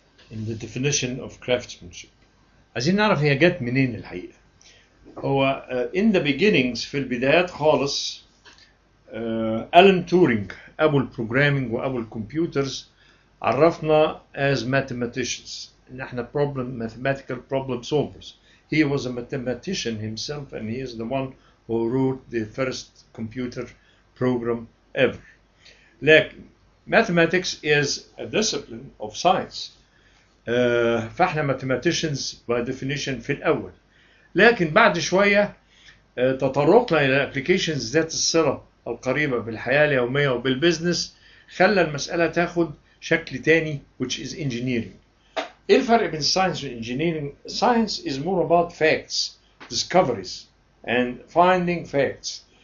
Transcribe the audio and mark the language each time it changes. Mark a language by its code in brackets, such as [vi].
[en] In the definition of craftsmanship. [ar] عايزين نعرف هي جت منين الحقيقة. هو [en] in the beginnings [ar] في البدايات خالص ألان تورينج أبو البروجرامينج وأبو الكمبيوترز عرفنا [en] as mathematicians [ar] إن إحنا [en] mathematical problem solvers. He was a mathematician himself, and he is the one who wrote the first computer program ever. لكن mathematics is a discipline of science. [ar] فاحنا [en] mathematicians by definition [ar] في الأول. لكن بعد شوية تطرقنا إلى applications ذات الصلة القريبة بالحياة اليومية وبالبزنس خلى المسألة تاخد شكل تاني, [en] which is engineering. [ar] ايه الفرق بين [en] science and engineering? Science is more about facts, discoveries, and finding facts.